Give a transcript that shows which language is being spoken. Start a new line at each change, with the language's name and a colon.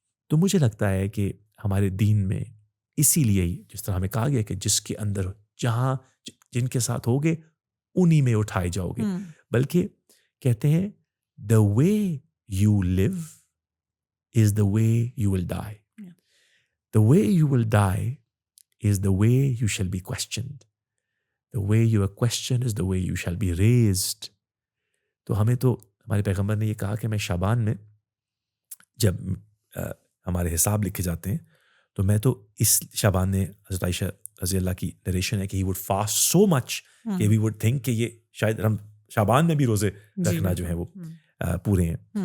Urdu: تو مجھے لگتا ہے کہ ہمارے دین میں اسی لیے ہی جس طرح ہمیں کہا گیا کہ جس کے اندر جہاں جن کے ساتھ ہوگے انہی میں اٹھائے جاؤ گے. بلکہ کہتے ہیں
English: The way you live is the way you will die. Yeah. The way you will die is the way you shall be questioned. The way you are questioned is the way you shall be raised.
Urdu: تو ہمیں تو ہمارے پیغمبر نے یہ کہا کہ میں شعبان میں جب ہمارے حساب لکھے جاتے ہیں تو میں تو اس شعبان نے حضرت عائشہ رضی اللہ کی نریشن ہے کہ
English: he would fast so much
Urdu: کہ
English: we would think
Urdu: کہ یہ شاید ہم شعبان میں بھی روزے رکھنا جو ہیں وہ پورے ہیں.